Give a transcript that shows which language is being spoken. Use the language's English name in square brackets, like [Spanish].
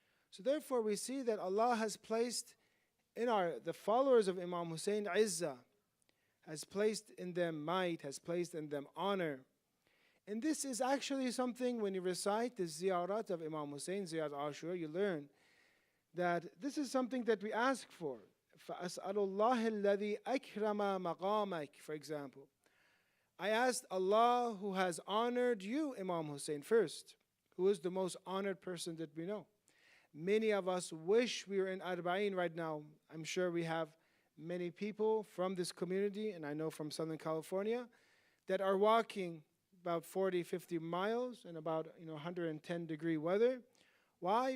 [English] So therefore we see that Allah has placed in the followers of Imam Hussein izzah, has placed in them might, has placed in them honor. And this is actually something, when you recite the ziyarat of Imam Hussein, Ziyarat Ashura, you learn that this is something that we ask for. [Arabic] فَأَسْأَلُ اللَّهِ الَّذِي أَكْرَمَ مَقَامَكَ, [English] for example. I asked Allah who has honored you, Imam Hussein, first, who is the most honored person that we know. Many of us wish we were in Arba'in right now. I'm sure we have many people from this community, and I know from Southern California, that are walking about 40, 50 miles in about 110-degree weather. Why?